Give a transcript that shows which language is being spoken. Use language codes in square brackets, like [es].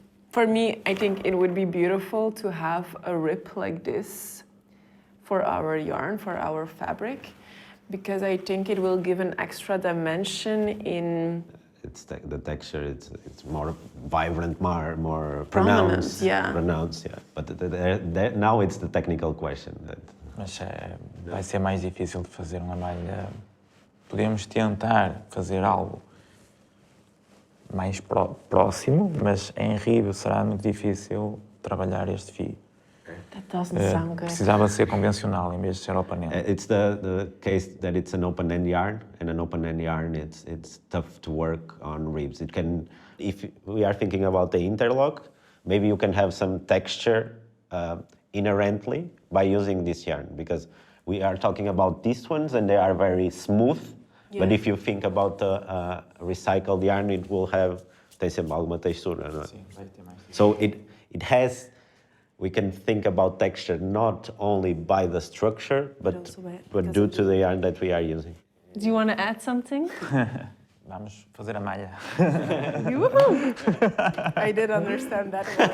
[en] For me, I think it would be beautiful to have a rip like this for our yarn, for our fabric, because I think it will give an extra dimension in... It's the texture, it's more vibrant, more Prominent, pronounced. yeah. Pronounced, yeah. But now it's the technical question. [pt] Mas vai ser mais difícil de fazer uma malha. Podemos tentar fazer algo mais próximo, mas em Rio será muito difícil trabalhar este fio. [en] That doesn't sound good. [pt] Precisava ser convencional em vez de ser open-end. [en] It's the case that it's an open-end yarn, and an open-end yarn, it's tough to work on ribs. It can, if we are thinking about the interlock, maybe you can have some texture inherently by using this yarn, because we are talking about these ones and they are very smooth. Yeah. But if you think about the recycled yarn, it will have, [pt] tem sempre alguma textura, não é? Sim, vai ter mais. [en] So it has, we can think about texture not only by the structure, but due to the yarn that we are using. Do you want to add something? [pt] Vamos fazer a malha. [en] I did understand that